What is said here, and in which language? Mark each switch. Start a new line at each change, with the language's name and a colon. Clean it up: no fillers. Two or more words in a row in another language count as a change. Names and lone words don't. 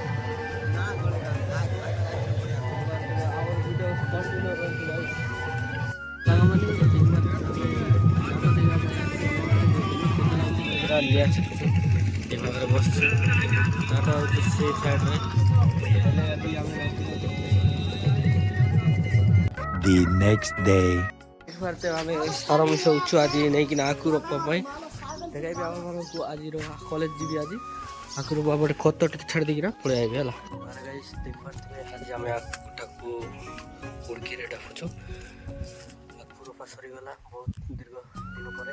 Odia: ବସିଛୁ, ଚାଟ ହଉଛି ସେ ସାଇଡ଼ରେ।
English: The next day.
Odia: ଆମେ ସାର ମିଶଉଛୁ ଆଜି ନେଇକିନା ଆଖୁ ରୋପା ପାଇଁ। ଦେଖାଇବି ଆମମାନଙ୍କୁ ଆଜିର କଲେଜ ଯିବି। ଆଜି ଆଖୁ ରୋପା ଗୋଟେ ଖତ ଟିକେ ଛାଡ଼ି ଦେଇକିନା ପଳେଇ ଆଇବି ହେଲା। ଦେଖିପାରୁଥିବେ ଆଜି ଆମେ ଆଖୁଟାକୁ ଉଡ଼କିରେ ଡାକୁଛୁ। ଆଖୁ ରୋପା ସରିଗଲା ବହୁତ ଦୀର୍ଘ ଦିନ ପରେ।